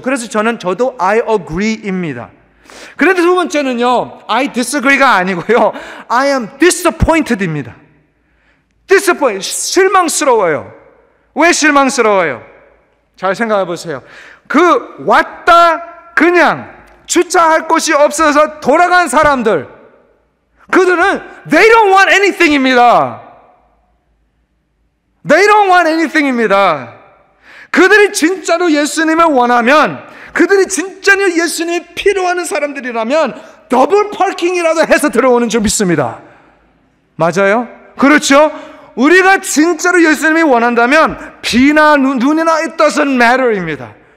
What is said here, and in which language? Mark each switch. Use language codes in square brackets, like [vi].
[ko] 그래서 저도 [en] I agree [ko] 입니다. 그런데 두 번째는요, [en] I disagree [ko] 가 아니고요, [en] I am disappointed [ko] 입니다. 실망스러워요. 왜 실망스러워요? 잘 생각해 보세요. 왔다 그냥 주차할 곳이 없어서 돌아간 사람들, 그들은 [en] they don't want anything입니다. They don't want anything입니다. [ko] 그들이 진짜로 예수님을 원하면, 그들이 진짜로 예수님이 필요하는 사람들이라면 더블 파킹이라도 해서 들어오는 줄 믿습니다. 맞아요? 그렇죠? 우리가 진짜로 예수님이 원한다면 비나 눈이나 [en] it doesn't matter [ko] 입니다.